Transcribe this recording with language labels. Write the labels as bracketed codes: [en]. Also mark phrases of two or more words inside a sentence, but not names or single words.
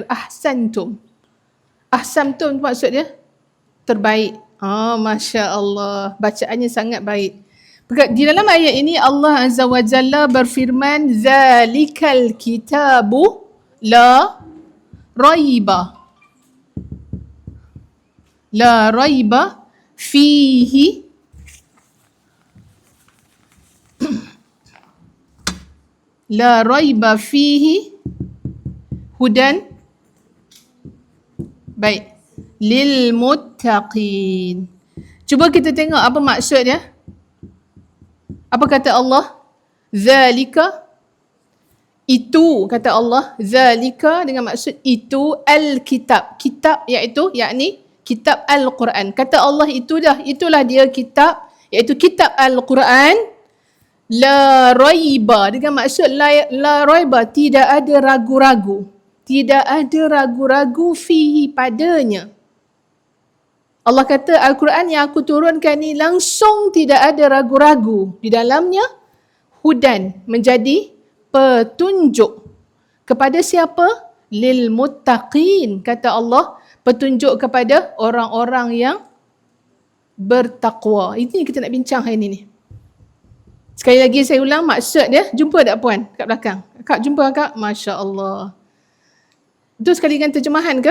[ms] Ahsantum. Ahsantum maksud dia terbaik. [ar] ما شاء الله. [ms] Bacaannya sangat baik. Di dalam ayat ini Allah [ar] عز وجل [ms] berfirman, [ar] ذلك الكتاب لا ريب. لا ريب فيه. لا ريب فيه هدى. Baik. للمتقين. [ms] Cuba kita tengok apa maksud dia. Apa kata Allah? Zalika. Itu kata Allah. Zalika dengan maksud itu. Al-kitab. Kitab iaitu yakni kitab Al-Quran. Kata Allah itulah dia kitab. Iaitu kitab Al-Quran. [ar] لا ريب. [ms] Dengan maksud [ar] لا ريب. [ms] Tidak ada ragu-ragu. Tidak ada ragu-ragu fihi padanya. Allah kata Al-Quran yang aku turunkan ni langsung tidak ada ragu-ragu di dalamnya. Hudan, menjadi petunjuk. Kepada siapa? [ar] للمتقين. [ms] Kata Allah, petunjuk kepada orang-orang yang bertakwa. Ini kita nak bincang hari ini. Sekali lagi saya ulang maksud dia. Jumpa tak puan kat belakang? Kak jumpa kak? [ar] ما شاء الله. [ms] Itu sekali dengan terjemahan ke?